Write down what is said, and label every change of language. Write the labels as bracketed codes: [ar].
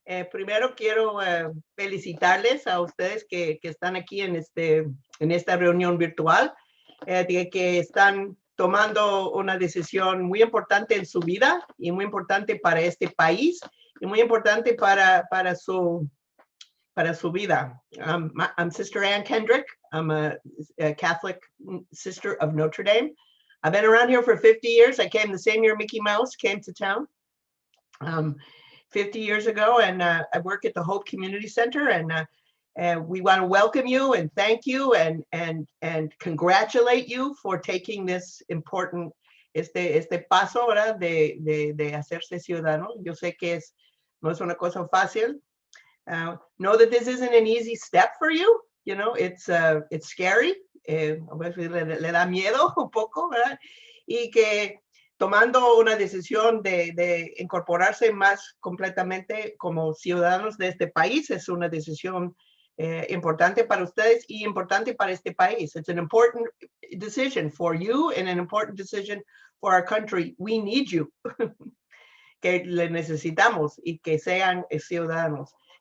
[es] Primero quiero felicitarles a ustedes que están aquí en esta reunión virtual, de que están tomando una decisión muy importante en su vida y muy importante para este país y muy importante para su vida. [en] I'm Sister Ann Kendrick. I'm a Catholic sister of Notre Dame. I've been around here for 50 years. I came the same year Mickey Mouse came to town 50 years ago, and I work at the Hope Community Center, and we want to welcome you and thank you and congratulate you for taking this important [es] paso, ¿verdad? de hacerse ciudadano. Yo sé que no es una cosa fácil. [en] Know that this isn't an easy step for you. You know, it's scary. [es] Le da miedo un poco, ¿verdad? Y que tomando una decisión de incorporarse más completamente como ciudadanos de este país es una decisión importante para ustedes y importante para este país. [en] It's an important decision for you and an important decision for our country. We need you. [es] Que le necesitamos y que sean ciudadanos.